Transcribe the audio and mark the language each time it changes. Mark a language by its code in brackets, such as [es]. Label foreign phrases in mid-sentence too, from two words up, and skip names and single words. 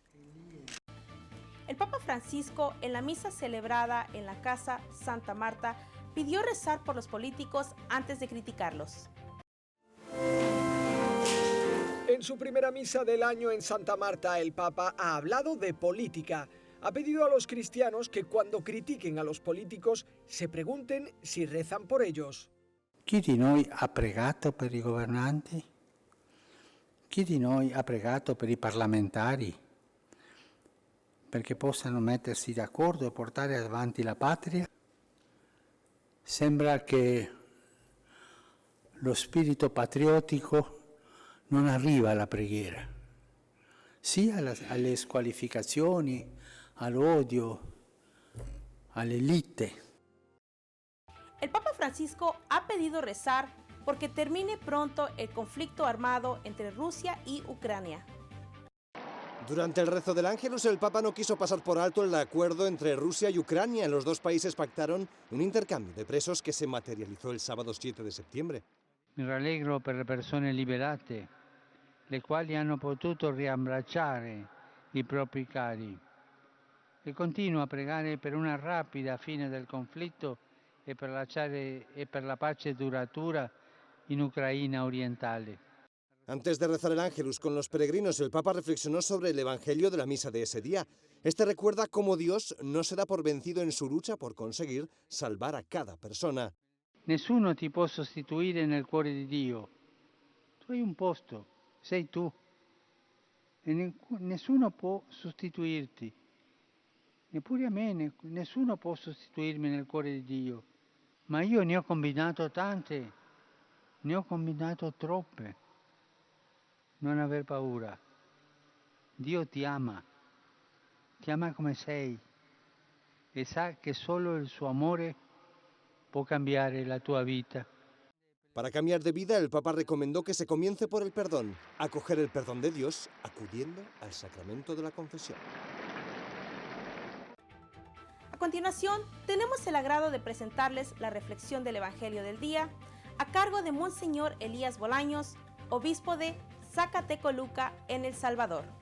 [es] El Papa Francisco, en la misa celebrada en la Casa Santa Marta, pidió rezar por los políticos antes de criticarlos. En su primera misa del año en Santa Marta, el Papa ha hablado de política. Ha pedido a los cristianos que cuando critiquen a los políticos se pregunten si rezan por ellos. [it] Chi di noi ha pregato per i governanti? Chi di noi ha pregato per i parlamentari? Perché possano mettersi d'accordo e portare avanti la patria? Sembra che lo spirito patriottico non arriva alla preghiera, sia alle squalificazioni, all'odio, alle liti. [es] El Papa Francisco ha pedido rezar porque termine pronto el conflicto armado entre Rusia y Ucrania. Durante el rezo del Ángelus, el Papa no quiso pasar por alto el acuerdo entre Rusia y Ucrania. Los dos países pactaron un intercambio de presos que se materializó el sábado 7 de septiembre. [it] Mi rallegro per le persone liberate, le quali hanno potuto riabbracciare i propri cari. E continuo a pregare per una rapida fine del conflitto e per la pace duratura in Ucraina orientale. [es] Antes de rezar el Ángelus con los peregrinos, el Papa reflexionó sobre el Evangelio de la misa de ese día. Este recuerda cómo Dios no se da por vencido en su lucha por conseguir salvar a cada persona. [it] Nessuno ti può sostituire nel cuore di Dio. Tu hai un posto, sei tu. E nessuno può sostituirti. Neppure a me, nessuno può sostituirmi nel cuore di Dio. Ma io ne ho combinato tante, ne ho combinato troppe. Non aver paura. Dio ti ama come sei e sa che solo il suo amore può cambiare la tua vita. [es] Para cambiar de vida, el Papa recomendó que se comience por el perdón, acoger el perdón de Dios acudiendo al sacramento de la confesión. A continuación, tenemos el agrado de presentarles la reflexión del Evangelio del día a cargo de Monseñor Elías Bolaños, obispo de Zacatecoluca, en El Salvador.